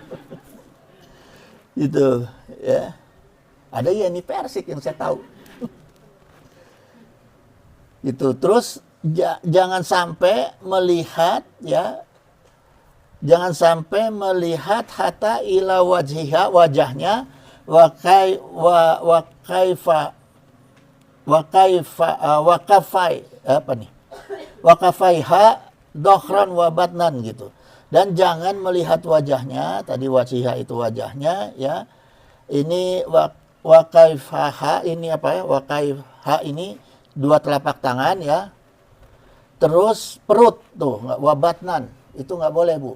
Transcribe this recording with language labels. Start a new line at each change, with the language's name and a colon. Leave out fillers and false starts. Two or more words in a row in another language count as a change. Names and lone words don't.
Indonesian: Gitu, ya. Ada Yeni Persik yang saya tahu. Gitu. Terus jangan sampai melihat, ya, jangan sampai melihat
Arabic: حتى إلى وجهها,
Indonesian: wajahnya,
Arabic: وكيف وكفي
Indonesian: apa nih?
Arabic: وكفيها ظهرا وبطنا gitu.
Indonesian: Dan jangan melihat wajahnya, tadi wajhiha itu wajahnya, ya. Ini
Arabic: وكفيها
Indonesian: ini apa ya?
Arabic: وكيف
Indonesian: ini dua telapak tangan, ya. Terus perut tuh, wabatnan itu nggak boleh, Bu.